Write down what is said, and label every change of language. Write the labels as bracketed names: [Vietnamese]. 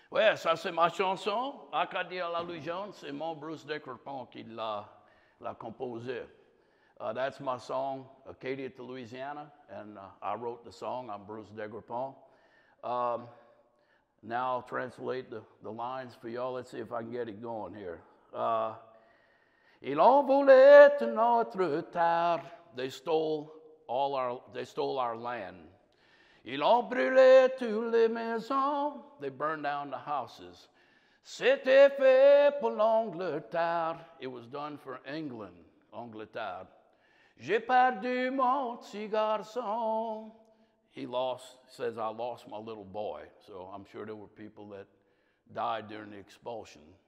[French] Yeah, ça c'est ma chanson. Acadie à la légende, c'est mon Bruce Daigrepont qui l'a composé. [English] That's my song, Acadie to Louisiana, and I wrote the song. I'm Bruce Daigrepont. Now I'll translate the lines for y'all. Let's see if I can get it going here. [French] Ils ont volé toute notre terre. [English] They stole our land. [French] Ils ont brûlé toutes les maisons. [English] They burned down the houses. [French] C'était fait pour l'Angleterre. [English] It was done for England, Angleterre. [French] J'ai perdu mon petit garçon. [English] He says, I lost my little boy. So I'm sure there were people that died during the expulsion.